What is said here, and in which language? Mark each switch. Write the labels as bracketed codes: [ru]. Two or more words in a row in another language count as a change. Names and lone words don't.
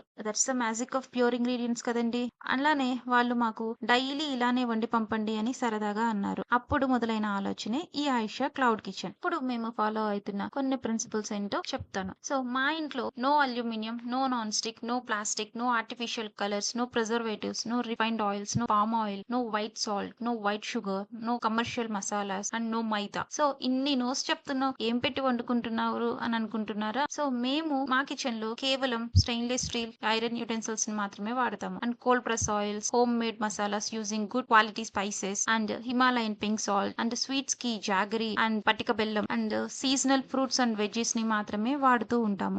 [en] That's the magic of pure ingredients [te] కదండి. అలానే వాళ్ళు మాకు డైలీ ఇలానే వండి పంపండి అని సరదాగా అన్నారు. అప్పుడు మొదలైన ఆలోచనే ఈ ఆయిషా [en] cloud kitchen. [te] ఇప్పుడు మేము ఫాలో అవుతున్న కొన్ని ప్రిన్సిపల్స్ ఏంటో చెప్తాను. మా ఇంట్లో [en] no aluminium, no non stick, no plastic, no artificial colours, no preservatives, no refined oils, no palm oil, no white salt, no white sugar, no commercial masalas and no maida. [te] ఇన్ని నోస్ చెప్తున్నావు ఏం పెట్టి వండుకుంటున్నారు అని అనుకుంటున్నారా? మేము మా కిచెన్ లో కేవలం [en] stainless steel iron utensils [te] ని మాత్రమే వాడతాము. [en] and cold press oils, home made masalas using good quality spices and Himalayan pink salt and sweets కి jaggery and [te] పటిక బెల్లం [en] and seasonal fruits and veggies [te] ని మాత్రమే వాడుతూ ఉంటాము.